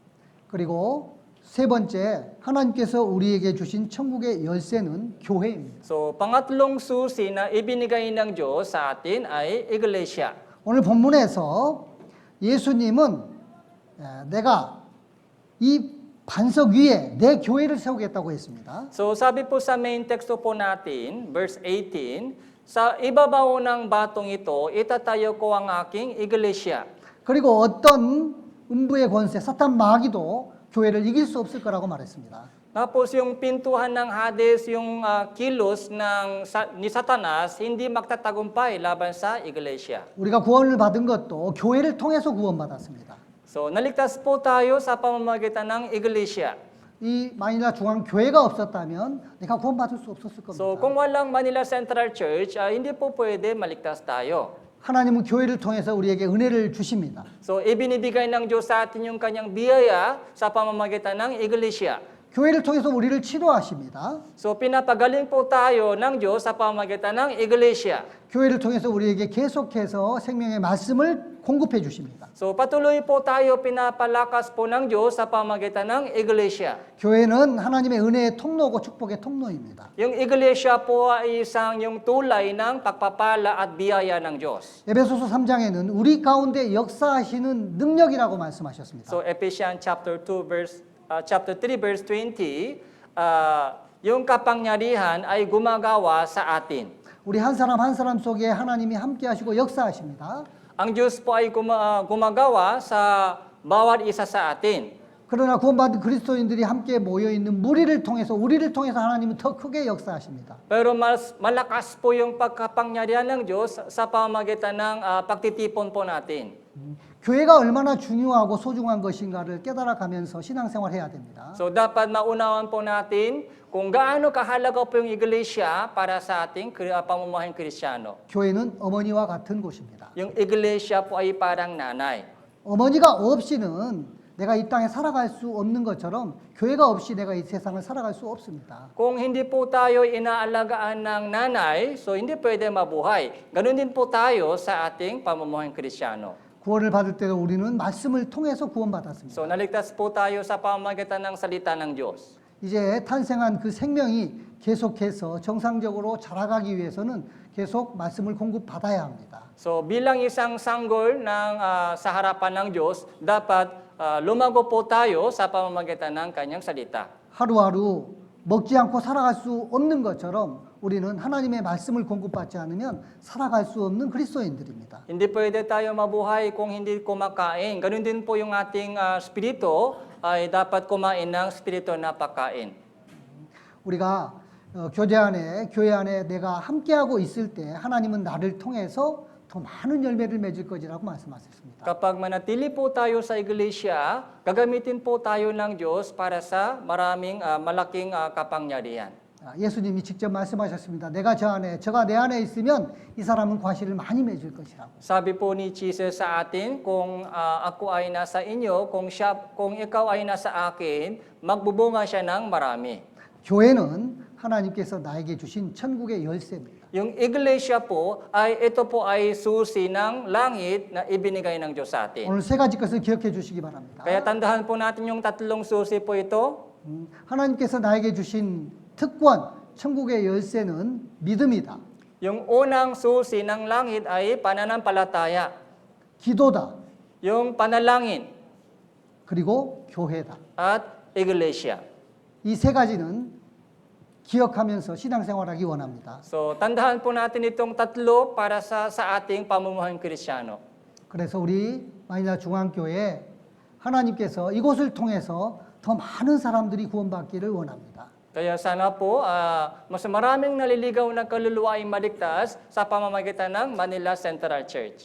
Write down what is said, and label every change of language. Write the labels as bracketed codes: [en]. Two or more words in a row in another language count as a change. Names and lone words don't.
[ko] 그리고 세 번째, 하나님께서 우리에게 주신 천국의 열쇠는 교회입니다. [tl] So pangatlong susi na ibinigay ng Diyos sa atin ay iglesia. [ko] 오늘 본문에서 예수님은 내가 이 반석 위에 내 교회를 세우겠다고 했습니다. [tl] So sabi po sa main teksto po natin, verse 18, sa ibabaw ng batong ito, itatayo ko ang aking iglesia. [ko] 그리고 어떤 음부의 권세, 사탄 마귀도 교회를 이길 수 없을 거라고 말했습니다. [tl] Tapos yung pintuhan ng Hades, yung kilos ni Satanas, hindi magtatagumpay laban sa iglesia. [ko] 우리가 구원을 받은 것도 교회를 통해서 구원받았습니다. [tl] So naligtas po tayo sa pamamagitan ng iglesia. [ko] 이 마닐라 중앙 교회가 없었다면 내가 구원받을 수 없었을 겁니다. [tl] So kung walang Manila Central Church, hindi po pwede maligtas tayo. [ko] 하나님은 교회를 통해서 우리에게 은혜를 주십니다. [tl] So ibinibigay ng Diyos sa atin yung kanyang biyaya sa pamamagitan ng iglesia. [ko] 교회를 통해서 우리를 치료하십니다. [tl] So pinapagaling po tayo ng Diyos sa pamamagitan ng iglesia. [ko] 교회를 통해서 우리에게 계속해서 생명의 말씀을 공급해 주십니다. [tl] So patuloy po tayo pinapalakas po ng Diyos sa pamamagitan ng iglesia. [ko] 교회는 하나님의 은혜의 통로고 축복의 통로입니다. [tl] Yung iglesia po ay isang yung tulay ng pagpapala at biyaya ng Diyos. [ko] 에베소서 3장에는 우리 가운데 역사하시는 능력이라고 말씀하셨습니다. [tl] So [en] Ephesians chapter 3 verse 20, [tl] yung kapangyarihan ay gumagawa sa atin. [ko] 우리 한 사람 한 사람 속에 하나님이 함께 하시고 역사하십니다. [tl] Ang Diyos po ay gumagawa sa bawat isa sa atin. [ko] 그러나 구원받은 그리스도인들이 함께 모여 있는 무리를 통해서 우리를 통해서 하나님은 더 크게 역사하십니다. [tl] Pero mas malakas po yung pagkapangyarihan ng Diyos sa pamamagitan ng pagtitipon po natin. [ko] 교회가 얼마나 중요하고 소중한 것인가를 깨달아가면서 신앙생활해야 됩니다. [tl] So dapat maunawan po natin kung gaano kahalaga po yung iglesia para sa ating pamumuhay Kristiyano. [ko] 교회는 어머니와 같은 곳입니다. [tl] Yung iglesia po ay parang nanay. [ko] 어머니가 없이는 내가 이 땅에 살아갈 수 없는 것처럼 교회가 없이 내가 이 세상을 살아갈 수 없습니다. [tl] Kung hindi po tayo inaalagaan ng nanay, so hindi pwede mabuhay. Ganun din po tayo sa ating pamumuhay Kristiyano. [ko] 구원을 받을 때도 우리는 말씀을 통해서 구원받았습니다. [tl] So naligtas po tayo sa pamamagitan ng salita ng Diyos. [ko] 이제 탄생한 그 생명이 계속해서 정상적으로 자라가기 위해서는 계속 말씀을 공급받아야 합니다. [tl] So bilang isang sanggol ng sa harapan ng Diyos, dapat lumago po tayo sa pamamagitan ng kanyang salita. [ko] 하루하루 먹지 않고 살아갈 수 없는 것처럼 우리는 하나님의 말씀을 공급받지 않으면 살아갈 수 없는 그리스도인들입니다. [tl] Hindi pwede tayo mabuhay kung hindi kumakain. Ganun din po yung ating spirito ay dapat kumain ng spirito na pagkain. [ko] 우리가 교회 안에 내가 함께하고 있을 때 하나님은 나를 통해서 더 많은 열매를 맺을 것이라고 말씀하셨습니다. [tl] Kapag manatili po tayo sa iglesia, gagamitin po tayo ng Diyos para sa malaking kapangyarihan. [ko] 예수님이 직접 말씀하셨습니다. 저가 내 안에 있으면 이 사람은 과실을 많이 맺을 것이라고. [tl] Sabi po ni Jesus sa atin, kung ako ay nasa inyo, kung ikaw ay nasa akin, magbubunga siya ng marami. [ko] 교회는 하나님께서 나에게 주신 천국의 열쇠입니다. [tl] Yung iglesia po, ito po ay susi ng langit na ibinigay ng Diyos sa atin. [ko] 오늘 세 가지 것을 기억해 주시기 바랍니다. [tl] Kaya tandaan po natin yung tatlong susi po ito. [ko] 하나님께서 나에게 주신 특권, 천국의 열쇠는 믿음이다. [tl] Yung unang susi ng langit ay pananampalataya. [ko] 기도다. [tl] Yung panalangin [ko] 그리고 교회다. [tl] at iglesia. [ko] 이 세 가지는 기억하면서 신앙생활하기 원합니다. [tl] So, tandaan po natin itong tatlo para sa ating pamumuhay Kristiyano. [ko] 그래서 우리 마니라 중앙교회 하나님께서 이곳을 통해서 더 많은 사람들이 구원받기를 원합니다. [tl] Kaya sana po, mas maraming naliligaw na kaluluwa ay maligtas sa pamamagitan ng Manila Central Church.